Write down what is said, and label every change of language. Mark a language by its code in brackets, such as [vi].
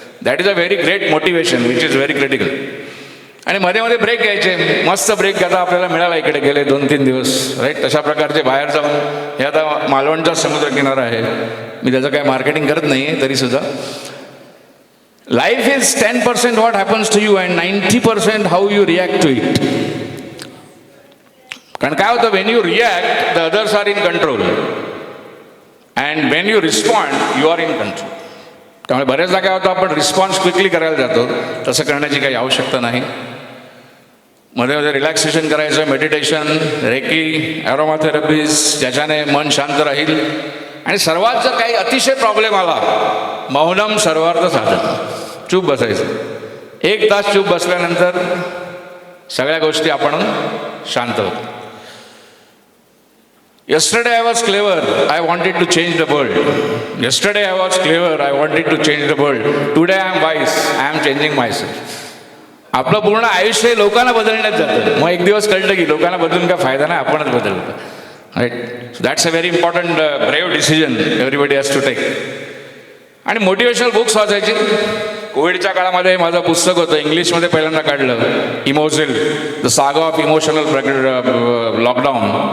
[en] That is a very great motivation which is very critical. [mr] आणि मध्ये मध्ये break घ्यायचे, मस्त ब्रेक आता आपल्याला मिळाला इकडे गेले 2-3 दिवस, राईट. तशा प्रकारचे बाहेर जाऊन, हे आता मालवणचा समुद्रकिनारा आहे, मी त्याचं काय मार्केटिंग करत नाही आहे तरीसुद्धा. [en] Life is 10% what happens to you and 90% how you react to it. [mr] कारण काय होतं, [en] When you react the others are in control, and when you respond you are in control. [mr] त्यामुळे बऱ्याचदा काय होतं, आपण रिस्पॉन्स क्विकली करायला जातो, तसं करण्याची काही आवश्यकता नाही. मध्ये मध्ये रिलॅक्सेशन करायचं, मेडिटेशन, रेकी, ॲरोमा थेरपीज, ज्याच्याने मन शांत राहील. आणि सर्वात जर काही अतिशय प्रॉब्लेम आला, [sa] मौनम सर्वार्थ साधन, [mr] चूप बसायचं. 1 तास चूप बसल्यानंतर सगळ्या गोष्टी आपण शांत होतो. [en] Yesterday I was clever, I wanted to change the world. Yesterday I was clever, I wanted to change the world. Today I am wise, I am changing myself. [mr] आपलं पूर्ण आयुष्य लोकांना बदलण्यात जातं. मग एक दिवस कळलं की लोकांना बदलून काय फायदा नाही, आपणच बदलतो, right. [en] So that's a very important brave decision everybody has to take. [mr] आणि मोटिवेशनल बुक्स वाचायची. कोविडच्या काळामध्ये माझं पुस्तक होतं, इंग्लिशमध्ये पहिल्यांदा काढलं, इमोझिल, द सागा ऑफ इमोशनल लॉकडाऊन.